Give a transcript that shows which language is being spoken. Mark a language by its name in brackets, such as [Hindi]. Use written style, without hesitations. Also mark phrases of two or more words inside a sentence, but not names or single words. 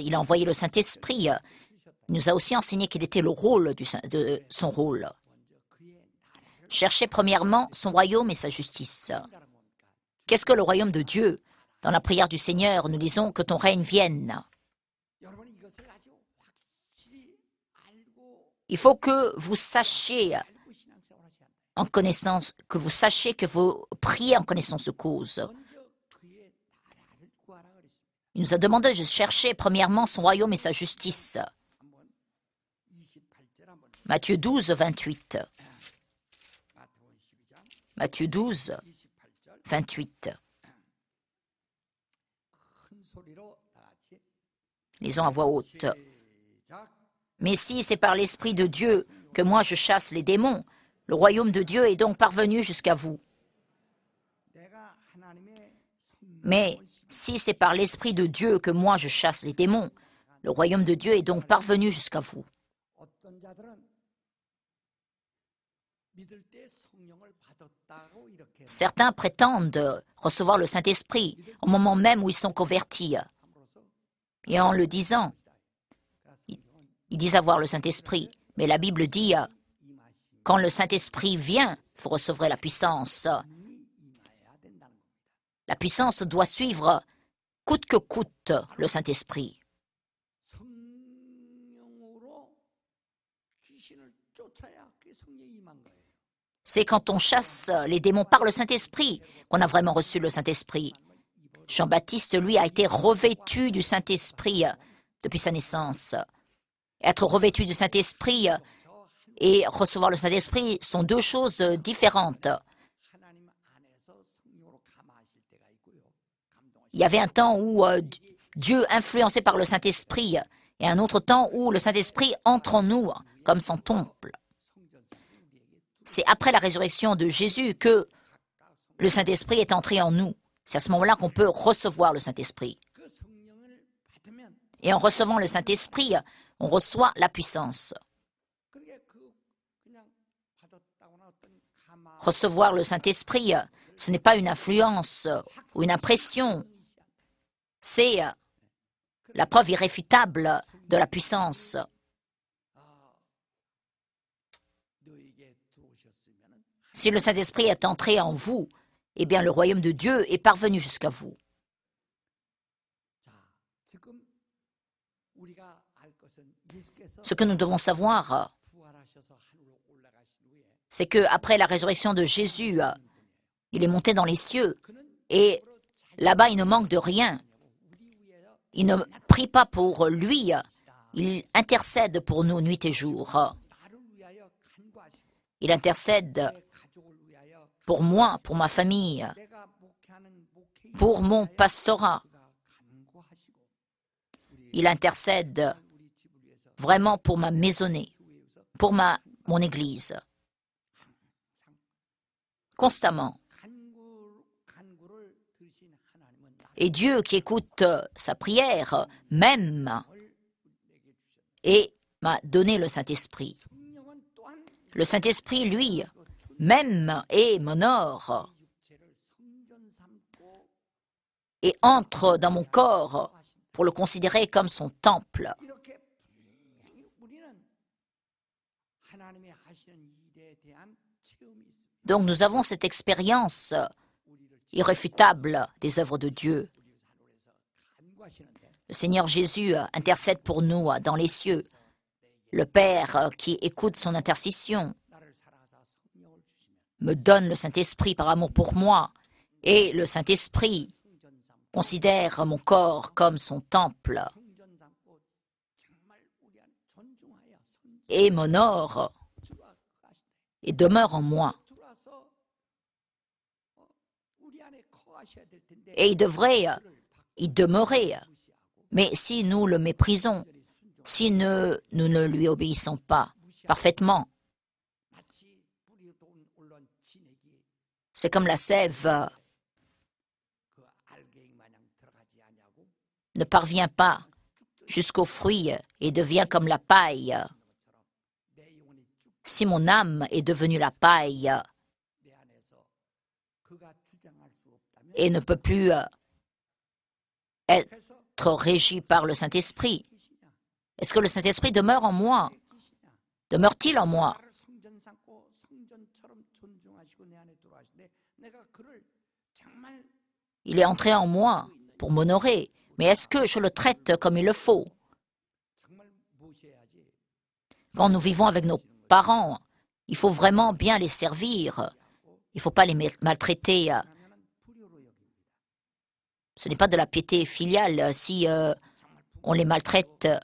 [French] Il a envoyé le Saint-Esprit. Il nous a aussi enseigné quel était le rôle de son rôle. Cherchez premièrement son royaume et sa justice. Qu'est-ce que le royaume de Dieu? Dans la prière du Seigneur, nous disons que ton règne vienne. [Korean] 이것을 아주 확실히 알고 [French] Il faut que vous sachiez [Korean] 알고 신앙생활하셔야 한다. [French] en connaissance, que vous sachiez que vous priez en connaissance de cause. [Korean] 먼저 그의 나라를 구하라 그랬습니다. [French] Il nous a demandé de chercher premièrement son royaume et sa justice. [Korean] 한번 28절 한번 [French] Matthieu 12, 28. [Korean] 마태복음 12장 [French] Matthieu 12, [Korean] 28절 [French] 28. [Korean] 큰 소리로 다 같이 [French] Lisons à voix haute. [Korean] 시작. [French] Mais si c'est par l'Esprit de Dieu que moi je chasse les démons, le royaume de Dieu est donc parvenu jusqu'à vous. [Korean] 내가 하나님의 [French] Mais si c'est par l'Esprit de Dieu que moi je chasse les démons, le royaume de Dieu est donc parvenu jusqu'à vous. [Korean] 어떤 자들은 믿을 때 성령을 받았다고 이렇게 [French] Certains prétendent recevoir le Saint-Esprit au moment même où ils sont convertis. [Korean] 함으로써 [French] Et en le disant, ils disent avoir le Saint-Esprit. Mais la Bible dit, quand le Saint-Esprit vient, vous recevrez la puissance. [Korean] 임해야 된다는 겁니다. [French] La puissance doit suivre coûte que coûte le Saint-Esprit. [Korean] 성령으로 귀신을 쫓아야 그게 성령이 임한 거예요. [French] C'est quand on chasse les démons par le Saint-Esprit qu'on a vraiment reçu le Saint-Esprit. Jean-Baptiste, lui, a été revêtu du Saint-Esprit depuis sa naissance. Être revêtu du Saint-Esprit et recevoir le Saint-Esprit sont deux choses différentes. [Korean] 하나님 안에서 성령으로 감화하실 때가 있고요. 감동하실 [French] Il y avait un temps où Dieu influencé par le Saint-Esprit et un autre temps où le Saint-Esprit entre en nous comme son temple. [Korean] 성전성이 우리에게 [French] C'est après la résurrection de Jésus que le Saint-Esprit est entré en nous. C'est à ce moment-là qu'on peut recevoir le Saint-Esprit. [Korean] 그 성령을 받으면 [French] Et en recevant le Saint-Esprit, on reçoit la puissance. [Korean] 그게 그냥 받았다거나 어떤 감화 [French] Recevoir le Saint-Esprit, ce n'est pas une influence ou une impression, c'est la preuve irréfutable de la puissance. [Korean] 너에게 들어오셨으면 [French] Si le Saint-Esprit est entré en vous, eh bien le royaume de Dieu est parvenu jusqu'à vous. [Korean] 자, 지금 우리가 알 것은 예수께서 [French] Ce que nous devons savoir, [Korean] 부활하셔서 하늘로 올라가신 후에 [French] c'est que après la résurrection de Jésus, il est monté dans les cieux [Korean] 그는 [French] et là-bas il ne manque de rien. [Korean] 우리 위하여 [French] Il ne prie pas pour lui, il intercède pour nous nuit et jour. [Korean] 나를 위하여 간구하시고 [French] Il intercède [Korean] 내 가족을 위하여 [French] pour moi, pour ma famille, [Korean] 내가 목회하는 목회 [French] pour mon pastorat. [Korean] 그가 간구하시고 우리 [French] Il intercède [Korean] 우리 집을 위해서 [French] vraiment pour ma maisonnée, [Korean] 교회에 위해서 [French] pour mon église, constamment. [Korean] 간구를 들으신 하나님은 [French] Et Dieu qui écoute sa prière m'aime [Korean] 나를 내게 주셨다. [French] et m'a donné le Saint-Esprit. [Korean] 성령은 또한 [French] Le Saint-Esprit, lui, m'aime et m'honore [Korean] 육체를 성전 삼고 [French] et entre dans mon corps pour le considérer comme son temple. [Korean] 이렇게 분명히 우리는 하나님의 하시는 일에 대한 체험이 있습니다. [French] Donc nous avons cette expérience [Korean] 우리를 [French] irréfutable des œuvres de Dieu. [Korean] 우리 하늘에서 간구하시는데 [French] Le Seigneur Jésus intercède pour nous dans les cieux. Le Père qui écoute son intercession [Korean] 나를 사랑하사 성령을 주시면 [French] me donne le Saint-Esprit par amour pour moi. Et le Saint-Esprit [Korean] 성전 삼고 [French] considère mon corps comme son temple [Korean] 성전 삼고 정말 우리 안에 존중하여 [French] et m'honore [Korean] 들어와 가시되 [French] et demeure en moi. [Korean] 들어와서 우리 안에 거하셔야 될 텐데 [French] Et il devrait [Korean] 그를 [French] y demeurer. [Korean] 무시하고 [French] Mais si nous le méprisons, si nous ne lui obéissons pas parfaitement, [Korean] 마치 뿌리 올라온 진액이 [French] c'est comme la sève [Korean] 그 알갱이 마냥 들어가지 아니하고 [French] ne parvient pas jusqu'au fruit et devient comme la paille. [Korean] 내 영혼이 쭉 [French] Si mon âme est devenue la paille [Korean] 내 안에서 그가 주장할 수 없다면 [French] et ne peut plus être [Korean] 그래서 [French] régie par le Saint-Esprit, [Korean] 계시냐 [French] est-ce que le Saint-Esprit demeure en moi? [Korean] 계시냐 [French] Demeure-t-il en moi? [Korean] 나를 성전 삼고 성전처럼 존중하시고 내 안에 들어가시는데 내가 그를 정말 [French] Il est entré en moi pour m'honorer, mais est-ce que je le traite comme il le faut? Quand nous vivons avec nos parents, il faut vraiment bien les servir. Il ne faut pas les maltraiter. Ce n'est pas de la piété filiale si on les maltraite.